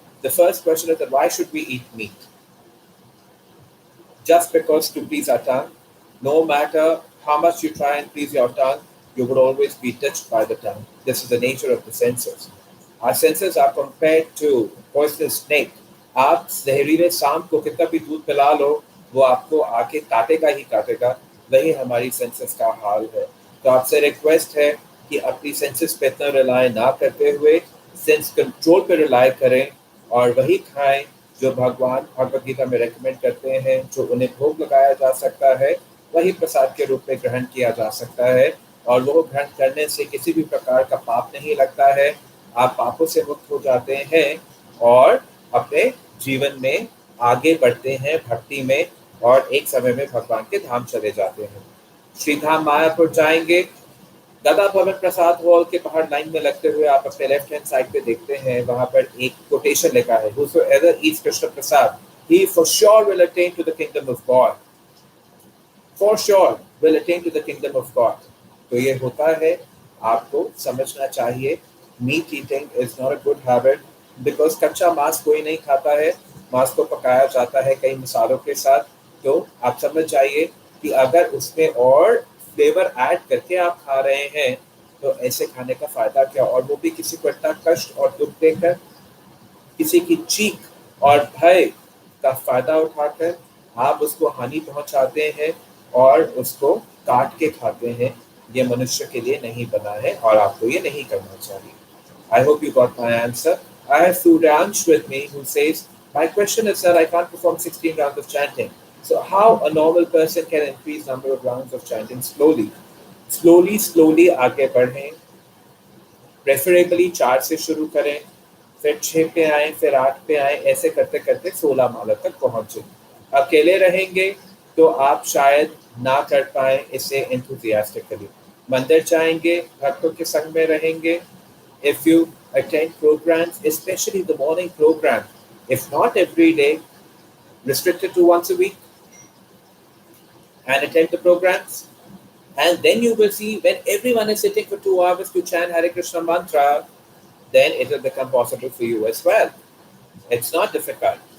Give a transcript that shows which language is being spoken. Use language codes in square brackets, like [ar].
[en] The first question is that why should we eat meat? Just because to please our tongue, no matter how much you try and please your tongue, you would always be touched by the tongue. This is the nature of the senses. Our senses are compared to poisonous snake. [hi] आप जहरीले सांप को कितना भी दूध पिला लो, वो आपको आके काटेगा ही काटेगा. वही हमारी सेंसेस का हाल है. तो आपसे रिक्वेस्ट है कि अपनी सेंसेस पे इतना रिलाय ना करते हुए सेंस कंट्रोल पे रिलाय करें और वही खाएं जो भगवान भगवद गीता में रेकमेंड करते हैं. जो उन्हें भोग लगाया जा सकता है वही प्रसाद के रूप में ग्रहण किया जा सकता है और वो ग्रहण करने से किसी भी प्रकार का पाप नहीं लगता है. आप पापों से मुक्त हो जाते हैं और अपने जीवन में आगे बढ़ते हैं भक्ति में और एक समय में भगवान के धाम चले जाते हैं. श्रीधाम मायापुर जाएंगे. दादा भवन प्रसाद हॉल के बाहर लाइन में लगते हुए आप अपने लेफ्ट हैंड साइड पे देखते हैं, वहां पर एक कोटेशन लिखा है, [en] Whosoever eats Krishna prasad, he for sure will attain to the kingdom of God. For sure will attain to the kingdom of God. [hi] तो ये होता है, आपको समझना चाहिए. [en] Meat eating is not a good habit because [hi] कच्चा मांस कोई नहीं खाता है. मांस को पकाया जाता है कई मसालों के साथ. तो आप समझ जाइए कि अगर उसमें और फ्लेवर ऐड करके आप खा रहे हैं तो ऐसे खाने का फायदा क्या, और वो भी किसी को इतना कष्ट और दुख देकर, किसी की चीख और भय का फायदा उठाकर आप उसको हानि पहुंचाते हैं और उसको काट के खाते हैं. ये मनुष्य के लिए नहीं बना है और आपको ये नहीं करना चाहिए. [en] I hope you got my answer. I have Suryansh with me who says, my question is, sir, I can't perform 16 rounds of chanting. So how a normal person can increase number of rounds of chanting slowly? [hi] Slowly आगे बढ़ें. Preferably 4 से शुरू करें, फिर 6 पे आए, फिर 8 पे आए, ऐसे करते करते 16 माला तक पहुंचे. अकेले रहेंगे तो आप शायद ना कर पाए इसे enthusiastically. मंदिर जाएंगे, भक्तों के संग में रहेंगे. [en] If you attend programs, especially the morning program, if not every day, restricted to once a week, and attend the programs, and then you will see when everyone is sitting for 2 hours to chant Hare Krishna mantra, then it will become possible for you as well. It's not difficult.